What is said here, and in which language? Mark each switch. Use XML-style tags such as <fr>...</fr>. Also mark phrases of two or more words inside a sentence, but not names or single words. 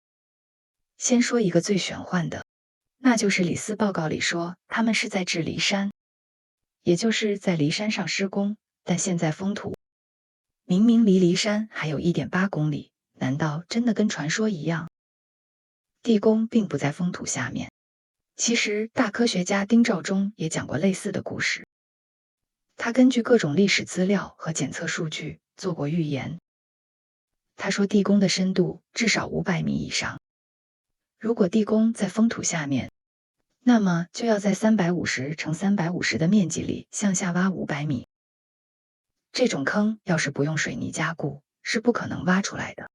<zh>先說一個最玄幻的，那就是李斯報告裡說他們是在治驪山，也就是在驪山上施工，但現在封土明明離驪山還有1.8公里，難道真的跟傳說一樣？地宮並不在封土下面。其實大科學家丁肇中也講過類似的故事，他根據各種歷史資料和檢測數據做過預言。他說地宮的深度至少500米以上，如果地宮在封土下面，那麼就要在350乘350的面積裡向下挖500米。這種坑要是不用水泥加固，是不可能挖出來的。</zh>